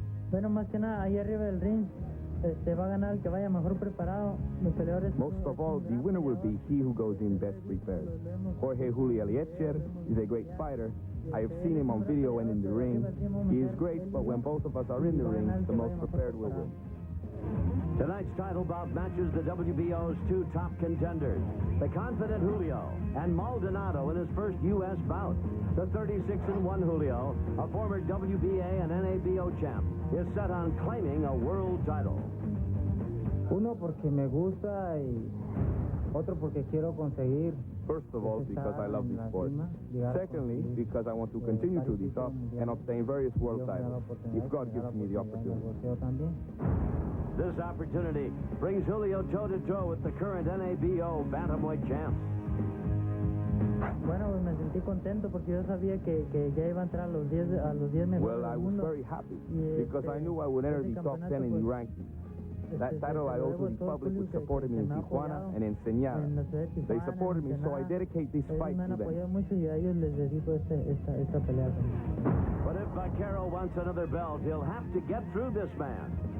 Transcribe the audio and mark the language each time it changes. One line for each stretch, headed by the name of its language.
Spanish: Bueno, más que nada, ahí arriba del ring, va a ganar el que vaya mejor preparado. Los peleadores.
English: Most of all, the winner will be he who goes in best prepared. Jorge Julio Eliecer is a great fighter. I have seen him on video and in the ring. He is great, but when both of us are in the ring, the most prepared will win. Tonight's title bout matches the WBO's two top contenders, the confident Julio and Maldonado in his first U.S. bout. The 36-1 Julio, a former WBA and NABO champ, is set on claiming a world title.
Spanish: Uno porque me gusta y otro porque quiero conseguir.
English: First of all, because I love the sport. Secondly, because I want to continue to the top and obtain various world titles, if God gives me the opportunity. This opportunity brings Julio toe-to-toe with the current NABO Bantamweight champ.
Spanish: Bueno, me sentí contento porque yo sabía que ya iba a entrar a los 10 mejores.
English: Well, I was very happy because I knew I would enter the top 10 in the rankings. That title I owe to the public who supported me in Tijuana and in Señara. They supported me, so I dedicate this fight to them. But if Vaquero wants another belt, he'll have to get through this man.